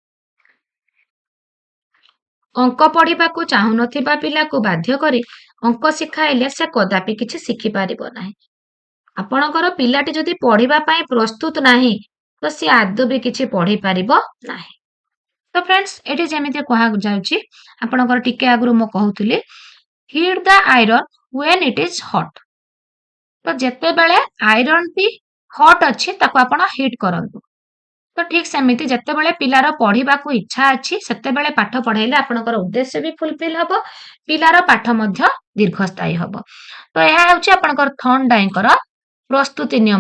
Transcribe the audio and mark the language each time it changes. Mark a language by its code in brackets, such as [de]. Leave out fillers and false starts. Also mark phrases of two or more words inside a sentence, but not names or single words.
[or] ଅଙ୍କ ପଢିବାକୁ ଚାହୁଁନଥିବା ପିଲାକୁ ବାଧ୍ୟ କରି ଅଙ୍କ ଶିଖାଇଲେ ସେ କଦାପି କିଛି ଶିଖିପାରିବ ନାହିଁ। ଆପଣଙ୍କର ପିଲାଟି ଯଦି ପଢିବା ପାଇଁ ପ୍ରସ୍ତୁତ ନାହିଁ ତ ସିଏ ଆଦୌ ବି କିଛି ପଢିପାରିବ ନାହିଁ। ତ ଫ୍ରେଣ୍ଡସ୍, ଏଠି ଯେମିତି କୁହାଯାଉଛି, ଆପଣଙ୍କର ଟିକେ ଆଗରୁ ମୁଁ କହୁଥିଲି [en] hit the iron when it is hot. [or] ତ ଯେତେବେଳେ ଆଇରନଟି ହଟ୍ ଅଛି ତାକୁ ଆପଣ ହିଟ୍ କରନ୍ତୁ। ତ ଠିକ ସେମିତି ଯେତେବେଳେ ପିଲାର ପଢିବାକୁ ଇଚ୍ଛା ଅଛି ସେତେବେଳେ ପାଠ ପଢେଇଲେ ଆପଣଙ୍କର ଉଦ୍ଦେଶ୍ୟ ବି ଫୁଲଫିଲ୍ ହବ, ପିଲାର ପାଠ ମଧ୍ୟ ଦୀର୍ଘସ୍ଥାୟୀ ହବ। ତ ଏହା ହେଉଛି ଆପଣଙ୍କର ଥର୍ନଡାଇଙ୍କର ପ୍ରସ୍ତୁତି ନିୟମ।